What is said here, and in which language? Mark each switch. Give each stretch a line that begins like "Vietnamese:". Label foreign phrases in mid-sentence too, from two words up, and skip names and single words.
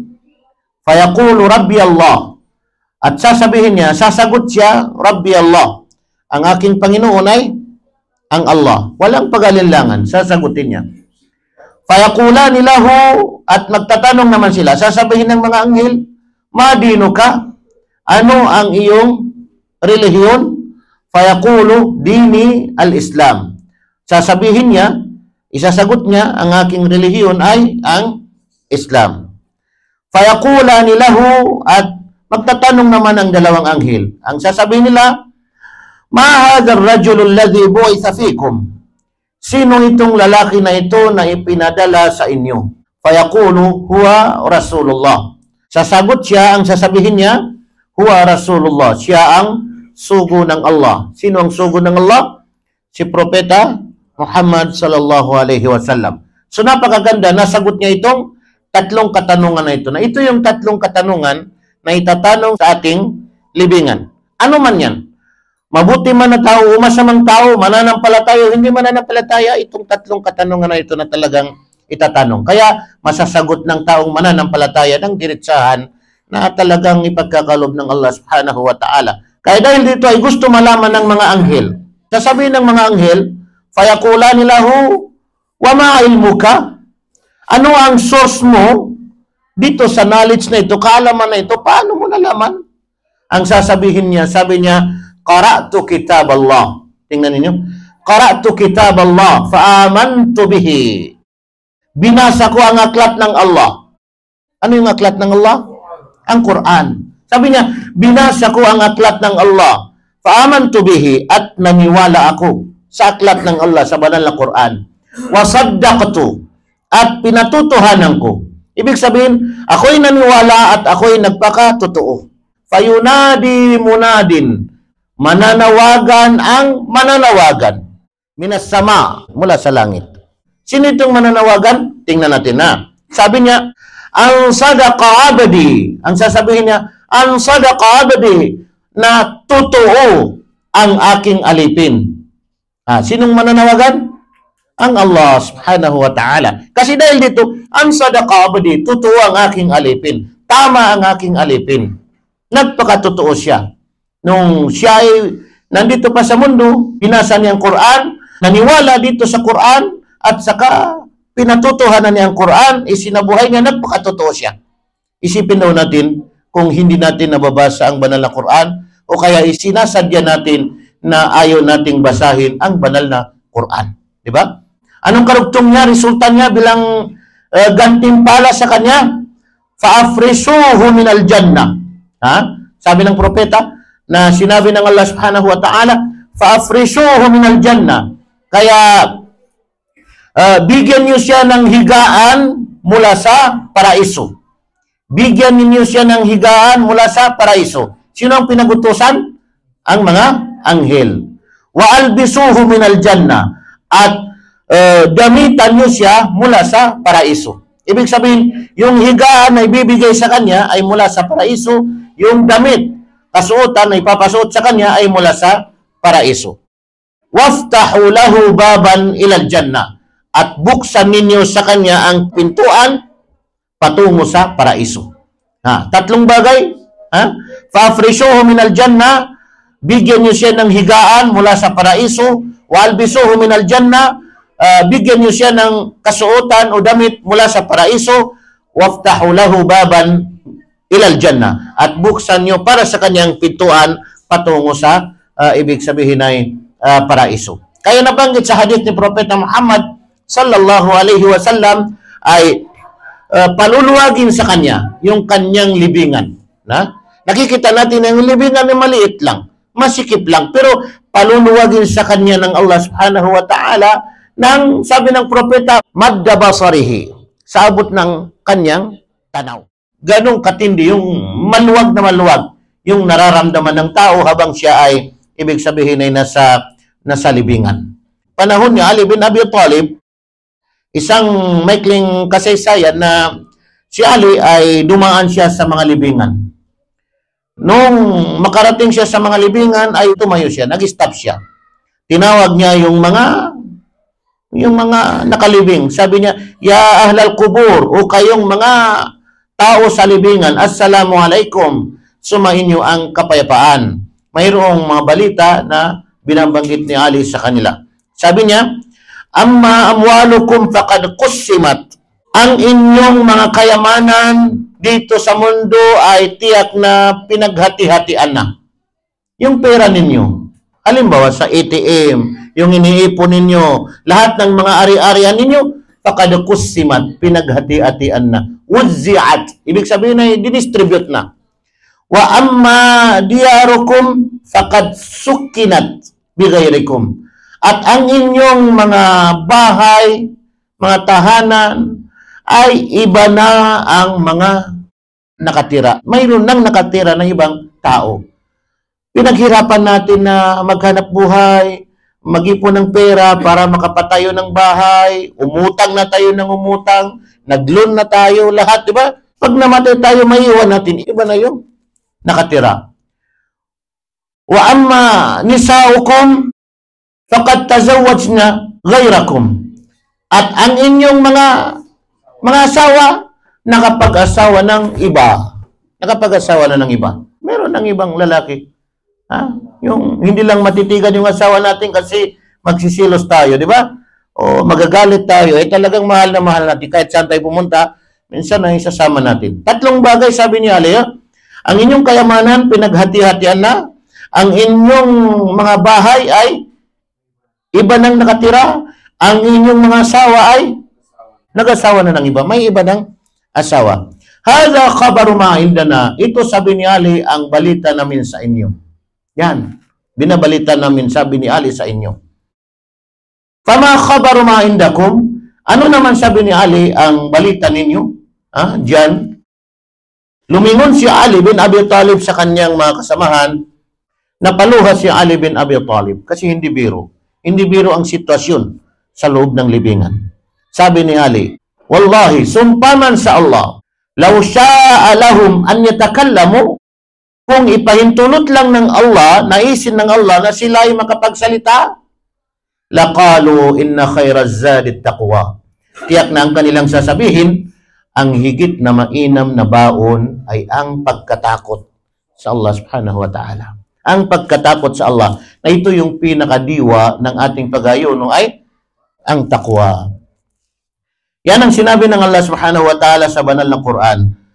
Arabic: Fayakulu Rabbi Allah.
Filipino: At sasabihin niya, sasagot siya,
Arabic: Rabbi Allah.
Filipino: Ang aking Panginoon ay ang Allah. Walang pag-alinlangan. Sasagutin niya.
Arabic: Fayakulani lahu.
Filipino: At magtatanong naman sila. Sasabihin ng mga anghel,
Arabic: Madino ka?
Filipino: Ano ang iyong relihiyon?
Arabic: Fayakulu dini al-Islam.
Filipino: Sasabihin niya, isasagot niya, ang aking relihiyon ay ang Islam.
Arabic: Fayakulani lahu.
Filipino: At magtatanong naman ang dalawang anghel. Ang sasabihin nila,
Arabic: Ma hadha ar-rajulu alladhi bu'itha fikum?
Filipino: Sino itong lalaki na ito na ipinadala sa inyo?
Arabic: Fayaqulu huwa Rasulullah.
Filipino: Sasagot siya, ang sasabihin niya,
Arabic: huwa Rasulullah.
Filipino: Siya ang sugo ng Allah. Sino ang sugo ng Allah? Si Propeta Muhammad
Arabic: sallallahu alaihi wasallam.
Filipino: So napakaganda, nasagot niya itong tatlong katanungan na ito. Na ito yung tatlong katanungan na itatanong sa ating libingan. Ano man yan? Mabuti man na tao o masamang tao, mananampalataya o hindi mananampalataya, itong tatlong katanungan na ito na talagang itatanong. Kaya masasagot ng taong mananampalataya ng diretsahan na talagang ipagkakalob ng Allah
Arabic: subhanahu wa ta'ala.
Filipino: Kaya dahil dito ay gusto malaman ng mga anghel. Sasabihin ng mga anghel,
Arabic: Fayakulani lahu, wa ma ilmuka?
Filipino: Ano ang source mo dito sa knowledge na ito, kaalaman na ito? Paano mo nalaman? Ang sasabihin niya, sabi niya,
Arabic: Qara'tu kitab Allah.
Filipino: Tingnan ninyo.
Arabic: Qara'tu kitab Allah fa'amantu bihi.
Filipino: Binasa ko ang aklat ng Allah. Ano yung aklat ng Allah? Ang Quran. Sabi niya, binasa ko ang aklat ng Allah.
Arabic: Fa'amantu bihi.
Filipino: At naniwala ako sa aklat ng Allah sa banal na Quran.
Arabic: Wa saddaqtu.
Filipino: At pinatutuhanan ko. Ibig sabihin, ako'y naniwala at ako'y nagpakatotoo.
Arabic: Fayunadi munadin.
Filipino: Mananawagan ang mananawagan.
Arabic: Minas sama,
Filipino: mula sa langit. Sino itong mananawagan? Tingnan natin na. Sabi niya,
Arabic: ang sadaqa abadi.
Filipino: Ang sasabihin niya,
Arabic: ang sadaqa abadi
Filipino: na totoo ang aking alipin. Sinong mananawagan? Ang Allah
Arabic: subhanahu wa ta'ala.
Filipino: Kasi dahil dito,
Arabic: ang sadaqa abadi,
Filipino: totoo ang aking alipin. Tama ang aking alipin. Nagpakatotoo siya. Nung siya ay nandito pa sa mundo, binasa niya ang Quran, naniwala dito sa Quran, at saka pinatutuhanan niya ang Quran, isinabuhay niya, nagpakatotoo siya. Isipin daw natin kung hindi natin nababasa ang banal na Quran o kaya isinasadya natin na ayaw nating basahin ang banal na Quran. Di ba? Anong karugtong niya, resulta niya bilang gantimpala sa kanya?
Arabic: Fa'afrisuhu minal jannah.
Filipino: Ha? Sabi ng propeta na sinabi ng Allah
Arabic: subhanahu wa ta'ala, fa'afrisuhu minal jannah.
Filipino: Kaya bigyan niyo siya ng higaan mula sa paraiso. Bigyan niyo siya ng higaan mula sa paraiso. Sino ang pinagutusan? Ang mga anghel.
Arabic: Wa albisuhu minal jannah.
Filipino: At gamitan niyo siya mula sa paraiso. Ibig sabihin, yung higaan na ibibigay sa kanya ay mula sa paraiso, yung damit, kasuotan na ipapasuot sa kanya ay mula sa paraiso.
Arabic: Waftahu lahu baban ilal jannah.
Filipino: At buksan ninyo sa kanya ang pintuan patungo sa paraiso. Tatlong bagay.
Arabic: Fa'afrisuhu minal jannah,
Filipino: bigyan niyo siya ng higaan mula sa paraiso.
Arabic: Wa'albisuhu minal jannah,
Filipino: bigyan niyo siya ng kasuotan o damit mula sa paraiso.
Arabic: Waftahu lahu baban ilal jannah.
Filipino: At buksan niyo para sa kanyang pintuan patungo sa ibig sabihin ay paraiso. Kaya nabanggit sa hadith ni Propeta Muhammad
Arabic: sallallahu alaihi wasallam
Filipino: ay paluluwagin sa kanya yung kanyang libingan. Nakikita natin ang libingan ay maliit lang, masikip lang, pero paluluwagin sa kanya ng Allah
Arabic: subhanahu wa ta'ala
Filipino: ng, sabi ng propeta,
Arabic: madda basarihi,
Filipino: sa abot ng kanyang tanaw. Ganong katindi yung maluwag na maluwag yung nararamdaman ng tao habang siya ay, ibig sabihin ay nasa libingan. Panahon ni Ali bin Abi Talib, isang maikling kasaysayan na si Ali ay dumaan siya sa mga libingan. Nung makarating siya sa mga libingan ay tumayo siya, nag-stop siya. Tinawag niya yung mga nakalibing. Sabi niya,
Arabic: ya ahlal kubur,
Filipino: o kayong mga tao sa libingan,
Arabic: assalamu alaikum,
Filipino: sumainyo ang kapayapaan. Mayroong mga balita na binabanggit ni Ali sa kanila. Sabi niya,
Arabic: amma amwalukum faqad qussimat.
Filipino: Ang inyong mga kayamanan dito sa mundo ay tiyak na pinaghati-hatian na. Yung pera ninyo, halimbawa sa ATM, yung iniipon ninyo, lahat ng mga ari-arian ninyo,
Arabic: faqad qussimat,
Filipino: pinaghati-hatian na. Wuzzi'at, ibig sabihin ay didistribute na.
Arabic: Wa amma diyarukum faqad sukkinat bighairikum.
Filipino: At ang inyong mga bahay, mga tahanan, ay iba na ang mga nakatira. Mayroon nang nakatira ng ibang tao. Pinaghirapan natin na maghanap buhay, mag-ipon ng pera para makapatayo ng bahay, umutang na tayo ng umutang, nag-loan na tayo, lahat, di ba? Pag namatay tayo, maiiwan natin, iba na yung nakatira.
Arabic: Wa amma nisaukum faqad tazawwajna ghayrakum.
Filipino: At ang inyong mga asawa, nakapag-asawa ng iba. Nakapag-asawa na ng iba. Meron ng ibang lalaki. Yung hindi lang matitigan yung asawa natin kasi magsisilos tayo, di ba? O magagalit tayo. Talagang mahal na mahal natin. Kahit saan tayo pumunta, minsan ay sasama natin. Tatlong bagay, sabi ni Ali, ang inyong kayamanan, pinaghati-hatian na. Ang inyong mga bahay ay iba nang nakatira. Ang inyong mga asawa ay nag-asawa na ng iba. May iba ng asawa.
Arabic: Hadha khabaru ma indana.
Filipino: Ito, sabi ni Ali, ang balita namin sa inyo. Yan. Binabalita namin, sabi ni Ali, sa inyo.
Arabic: Fama khabaru ma indakum.
Filipino: Ano naman, sabi ni Ali, ang balita ninyo? Diyan. Lumingon si Ali bin Abi Talib sa kanyang mga kasamahan. Napaluha si Ali bin Abi Talib kasi hindi biro. Hindi biro ang sitwasyon sa loob ng libingan. Sabi ni Ali, wallahi, sumpaman sa Allah,
Arabic: law sya'a lahum an yatakallamu,
Filipino: kung ipahintulot lang ng Allah, naisin ng Allah na sila ay makapagsalita,
Arabic: laqalu inna khairaz zadi taqwa.
Filipino: Tiyak na ang kanilang sasabihin, ang higit na mainam na baon ay ang pagkatakot sa Allah
Arabic: subhanahu wa ta'ala.
Filipino: Ang pagkatakot sa Allah, na ito yung pinakadiwa ng ating pag-ayuno ay ang taqwa. Yan ang sinabi ng Allah
Arabic: subhanahu wa ta'ala
Filipino: sa banal na Quran.